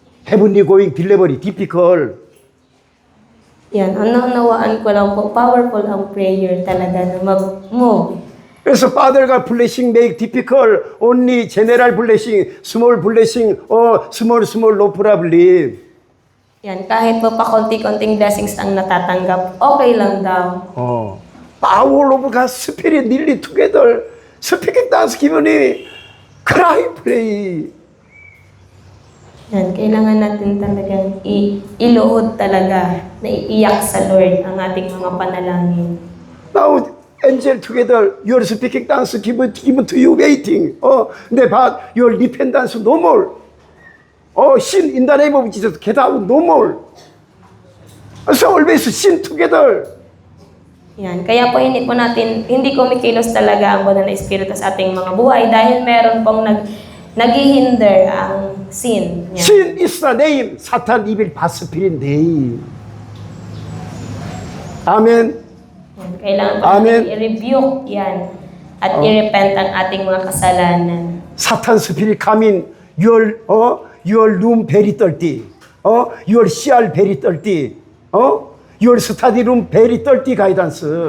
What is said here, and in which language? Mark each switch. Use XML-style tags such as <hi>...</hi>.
<en>Heavenly going delivery difficult.</en> <tl>Yan, ang naunawaan ko lang po, powerful ang prayer talaga na mag-move.</tl> <en>그래서 Father God blessing make difficult. Only general blessing, small blessing, small no problem.</en> <tl>Yan, kahit po pa konti-konting blessings ang natatanggap, okay lang daw.</tl> <en>Power of God's Spirit nearly together. Speaking tongues 기분이 cry pray.</en> <tl>Yan, kailangan natin talagang iluhod talaga na iiyak sa Lord ang ating mga panalangin.</tl> <en>Now angel together, your speaking tongues given to you waiting. But your dependence no more. Sin in the name of Jesus, get out no more. So always sin together.</en> <tl>Yan, kaya po hindi kumikilos talaga ang banal na Espiritu sa ating mga buhay dahil meron pong naghihinder ang sin. Yan.</tl> <en>Sin is the name. Satan evil spirit name. Amen.</en> <tl>Yan, kailangan po</tl> <en>Amen.</en> <tl>natin i-rebuke yan at i-repent ang ating mga kasalanan.</tl> <en>Satan spirit come in your room very dirty. Your cell very dirty. Your study room very dirty guidance.</en>